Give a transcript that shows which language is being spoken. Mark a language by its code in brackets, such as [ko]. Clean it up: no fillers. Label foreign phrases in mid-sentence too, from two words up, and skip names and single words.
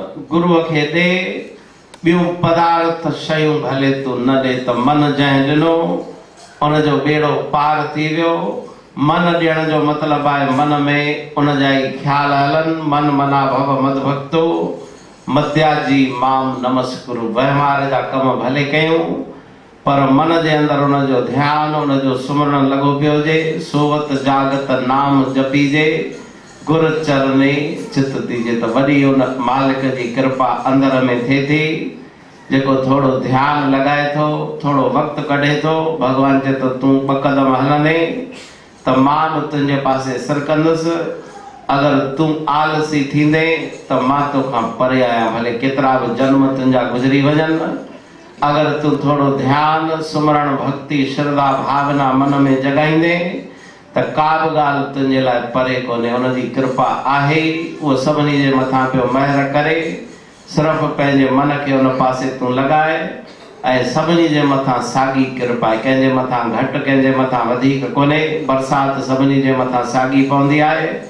[sd] गुरुअ खे दे ॿियूं पदार्थ शयूं भले तूं न ॾे त मन जंहिं ॾिनो उनजो बेड़ो पार थी वियो। मन ॾियण जो मतिलबु आहे मन में उन जा ई ख़्याल हलनि। [sa] मन मना भव मद भक्तो मध्याजी माम नमस्कुरु। [sd] वहिंवार जा कम भले कयूं पर मन जे अंदरि उनजो ध्यानु उनजो सुमरण लॻो पियो हुजे। सोवत जागत नाम जपीजे गुर चरणे चित दीजे त वॾी उन मालिक जी कृपा अंदर में थिए थी। जेको थोड़ो ध्यानु लॻाए थो थोड़ो वक़्तु कढे थो भॻवान चए तो तूं ॿ क़दम हलंदे त मां बि तुंहिंजे पासे सिर कंदुसि। अगरि तूं आलसी थींदे त मां तोखां परे आहियां भले केतिरा बि जन्म तुंहिंजा गुज़री वञनि। अगरि तूं थोड़ो ध्यानु सुमरण भक्ति श्रद्धा भावना मन में जगाईंदे त का बि ॻाल्हि तुंहिंजे लाइ परे कोन्हे। उनजी कृपा आहे उहो सभिनी जे मथां पियो महिर करे। सिर्फ़ु पंहिंजे मन खे उन पासे तूं लॻाए ऐं सभिनी जे मथां साॻी कृपा आहे। कंहिंजे मथां घटि कंहिंजे मथां वधीक कोन्हे। बरसाति सभिनी जे मथां साॻी पवंदी आहे।